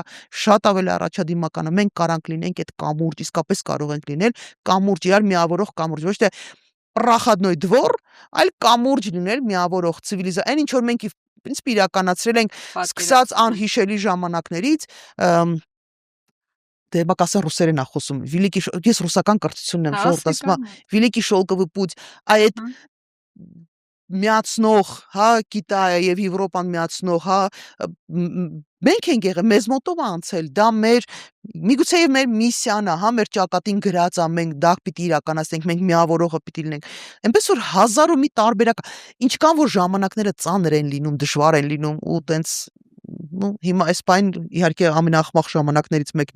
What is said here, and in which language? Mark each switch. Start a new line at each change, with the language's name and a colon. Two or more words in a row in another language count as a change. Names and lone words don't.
Armenian: շատ ավելի առաջադիմական է։ Մենք կարանք լինենք այդ կամուրջ, իսկապես կարող ենք լինել կամուրջ, իրար միավորող կամուրջ, ոչ թե
Russian: проходной двор,
Armenian: այլ կամուրջ լինել միավորող ցիվիլիզա, այն ինչ որ մենք ինքնին իրականացրել ենք սկսած անհիշելի ժամանակներից, դե բակասը ռուսերեն է խոսում, ես ռուսական կրթությունն եմ, շորտ ասում եմ,
Russian: Великий шелковый путь,
Armenian: այդ միացնող, հա, Կիտայը եւ Եվրոպան միացնող, հա, մենք ենք եղել, մեզ մոտով անցել, դա միգուցե եւ մեր միսիան է, հա, մեր ճակատին գրած է, մենք դա պիտի իրականացնենք, մենք միավորողը պիտի լինենք։ Այնպես որ հազար ու մի տարբերակ, ինչքան որ ժամանակները ծանր են լինում, դժվար են լինում ու տենց, հիմա այս բան իհարկե ամենախմախ ժամանակներից մեկն